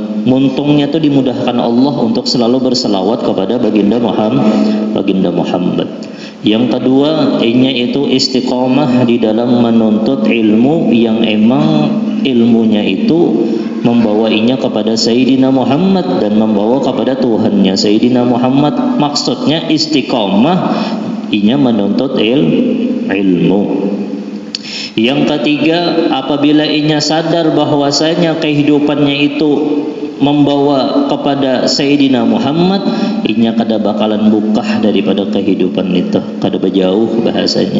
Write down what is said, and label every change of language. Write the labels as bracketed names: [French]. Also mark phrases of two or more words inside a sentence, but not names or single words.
[Indonesian] Muntungnya itu dimudahkan Allah untuk selalu bersalawat kepada baginda Muhammad. Yang kedua, inya itu istiqomah di dalam menuntut ilmu yang emang ilmunya itu membawainya kepada Sayyidina Muhammad dan membawa kepada Tuhannya Sayyidina Muhammad. Maksudnya istiqomah inya menuntut ilmu. Yang ketiga, apabila inya sadar bahwasanya kehidupannya itu membawa kepada Sayyidina Muhammad, inya kada bakalan bukah daripada kehidupan itu, kada berjauh bahasanya.